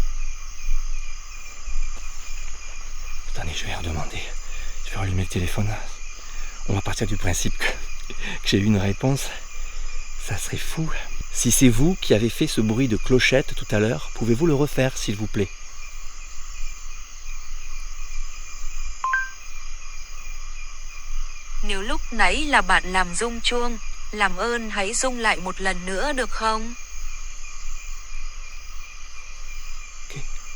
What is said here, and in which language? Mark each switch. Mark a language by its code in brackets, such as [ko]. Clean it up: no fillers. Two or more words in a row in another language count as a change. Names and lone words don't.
[fr] Attendez, je vais redemander. Je vais rallumer le téléphone. On va partir du principe que j'ai eu une réponse. Ça serait fou. Si c'est vous qui avez fait ce bruit de clochette tout à l'heure, pouvez-vous le refaire s'il vous plaît? [vi] Nếu lúc nãy là bạn làm rung chuông, làm ơn hãy rung lại một lần nữa được không? Ok.